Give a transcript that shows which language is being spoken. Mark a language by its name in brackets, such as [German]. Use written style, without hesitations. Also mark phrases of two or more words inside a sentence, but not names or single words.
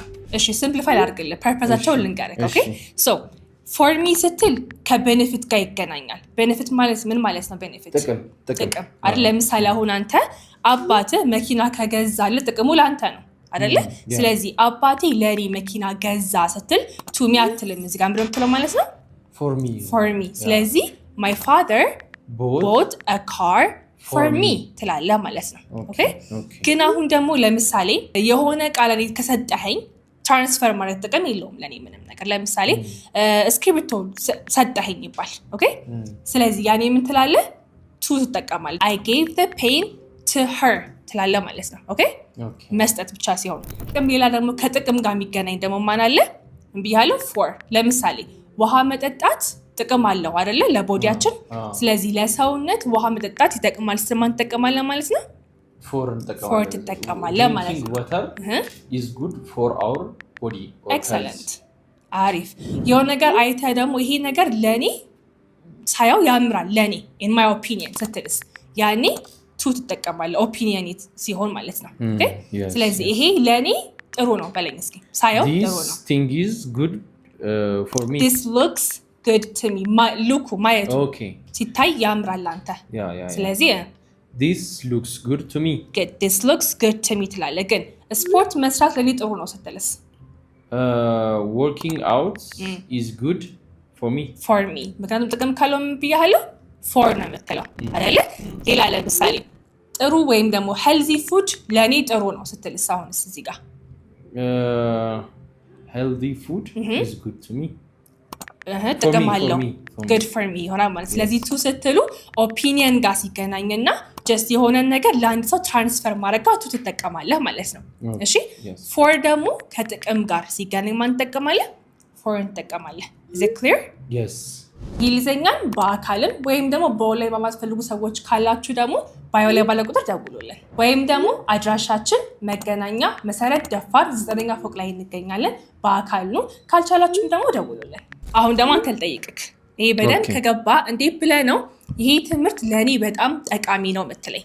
[Amharic] እሺ ሲምፕሊፋይ አድርግልህ፣ ፐርፐዛቸውን ልንገርህ። [English] okay so for me [Amharic] ስትል ከቤኔፊት ጋር ይገናኛል። ቤኔፊት ማለት ምን ማለት ነው? ቤኔፊት ጥቅም አይደል? ለምሳሌ አሁን አንተ አባትህ መኪና ከገዛልህ ጥቅሙ ለአንተ ነው አይደለ? ስለዚህ አባቴ ለኔ መኪና ገዛ ስትል [English] to me [Amharic] አትልም፣ እዚህ ጋር ምንድነው ማለት ነው? [English] for me። [Amharic] ስለዚህ [English] my father bought a car for me [Amharic] ትላለህ ማለት ነው። ኦኬ ግን አሁን ደግሞ ለምሳሌ የሆነ ቃል ከሰጠኸኝ ትራንስፈር ማለት ጥቅም የለውም ለኔ ምንም ነገር። ለምሳሌ እስክሪብቶ ሰጠኸኝ ይባል። ኦኬ ስለዚህ ያኔ ምን ትላለህ? ቱ ትጠቀማለህ። [English] I gave the pen to her [Amharic] ትላለህ ማለት ነው። ኦኬ መስጠት ብቻ ሲሆን ጥቅም፣ ሌላ ደግሞ ከጥቅም ጋር የሚገናኝ ደግሞ ማን አለ? ብያለሁ ፎር። ለምሳሌ ውሃ መጠጣት ጥቅም አለው አይደለ? ለቦዲያችን። ስለዚህ ለሰውነት ውሃ መጠጣት ይጠቅማል። ስለማን ትጠቀማለህ ማለት ነው? ፎር ትጠቀማለህ ማለት ነው። [English] water is good for our body. [Amharic] ኤክሰለንት አሪፍ። የሆነ ነገር አይተህ ደግሞ ይሄ ነገር ለኔ ሳያው ያምራል ለኔ [English] in my opinion [Amharic] ስትልስ ያኔ ቱ ትጠቀማለህ፣ ኦፒኒየን ሲሆን ማለት ነው። ኦኬ ስለዚህ ይሄ ለኔ ጥሩ ነው በለኝ እስኪ። ሳያው ጥሩ ነው። [English] This thing is good for me. This looks good to me. [Amharic] ሉኩ ማየቱ ሲታይ ያምራል አንተ። ስለዚህ [English] This looks good to me. Good. This looks good to me [Amharic] ትላለህ። ግን ስፖርት መስራት ለኔ ጥሩ ነው ስትልስ? [English] Working out is good for me. For me. [Amharic] ምክንያቱም ጥቅም ካለው ምን ብያለሁ? ፎር ነው የምትለው አይደለ? ሌላ ለምሳሌ ጥሩ ወይም ደግሞ [English] healthy food [Amharic] ለኔ ጥሩ ነው ስትልስ? አሁንስ እዚህ ጋር [English] healthy food is good to me. [Amharic] ጥቅም አለው [English] good for me [Amharic] ይሆናል ማለት። ስለዚህ ቱ ስትሉ ኦፒኒየን ጋር ሲገናኝና ጀስት የሆነን ነገር ለአንድ ሰው ትራንስፈር ማድረግ ጋር ቱ ትጠቀማለህ ማለት ነው። እሺ ፎር ደግሞ ከጥቅም ጋር ሲገናኝ ማን ትጠቀማለህ? ፎር ትጠቀማለህ። [English] is it clear? yes። [Amharic] እንግሊዘኛን በአካልም ወይም ደግሞ በኦንላይን በማትፈልጉ ሰዎች ካላችሁ ደግሞ ባዮ ላይ ባለ ቁጥር ደውሉልን፣ ወይም ደግሞ አድራሻችን መገናኛ መሰረት ደፋር 9ኛ ፎቅ ላይ እንገኛለን። በአካል ነው። ካልቻላችሁም ደግሞ ደውሉልን። አሁን ደግሞ አንተ ልጠይቅክ፣ ይሄ በደንብ ከገባ እንዴት ብለህ ነው ይሄ ትምህርት ለኔ በጣም ጠቃሚ ነው የምትለኝ?